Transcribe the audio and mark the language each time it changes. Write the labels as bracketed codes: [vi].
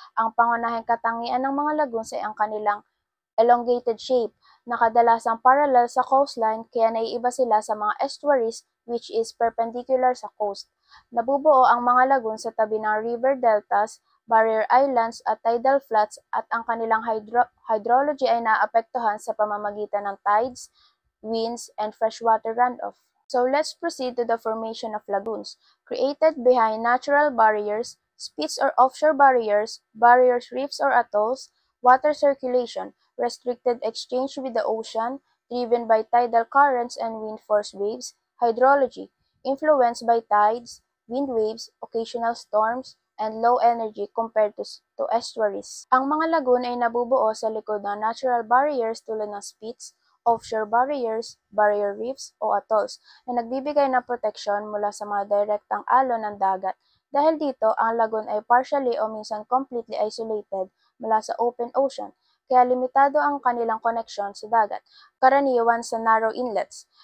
[tl] Ang pangunahing katangian ng mga lagoons ay ang kanilang elongated shape na kadalasang parallel sa coastline kaya naiiba sila sa mga estuaries [en] which is perpendicular [tl] sa coast. Nabubuo ang mga lagoon sa tabi ng river deltas, barrier islands at tidal flats at ang kanilang hydrology ay naapektuhan sa pamamagitan ng tides, winds, and freshwater runoff. [en] So let's proceed to the formation of lagoons. Created behind natural barriers, spits or offshore barriers, reefs or atolls, water circulation, restricted exchange with the ocean, driven by tidal currents and wind force waves, hydrology, influenced by tides, wind waves, occasional storms, and low energy compared to estuaries. [tl] Ang mga lagoon ay nabubuo sa likod ng natural barriers tulad ng spits, offshore barriers, barrier reefs, o atolls na nagbibigay ng proteksyon mula sa mga direktang alon ng dagat. Dahil dito, ang lagoon ay [en] partially [tl] o minsan completely isolated mula sa open ocean, kaya limitado ang kanilang koneksyon sa dagat, karaniwan sa narrow inlets.